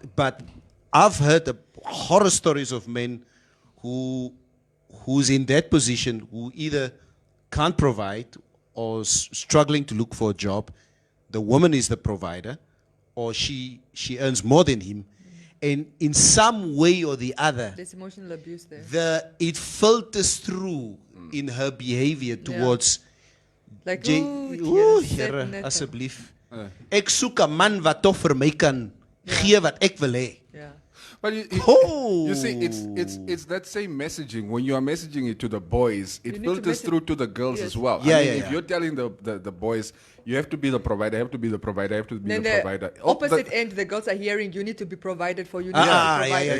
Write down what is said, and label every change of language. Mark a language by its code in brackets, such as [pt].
[en] But I've heard horror stories of men who's in that position, who either can't provide or struggling to look for a job. The woman is the provider, or she earns more than him, and in some way or the other, there's emotional abuse there. It filters through in her behavior towards. Like, [af] Here, asseblief. Ek soek 'n man wat tog vir my kan gee wat ek wil hê. [en] Yeah. But you see, it's that same messaging. When you are messaging it to the boys, it filters through to the girls as well. If you're telling the boys, you have to be the provider, have to be the provider, have to be the provider. Opposite end, the girls are hearing, you need to be provided for, you need to be provided.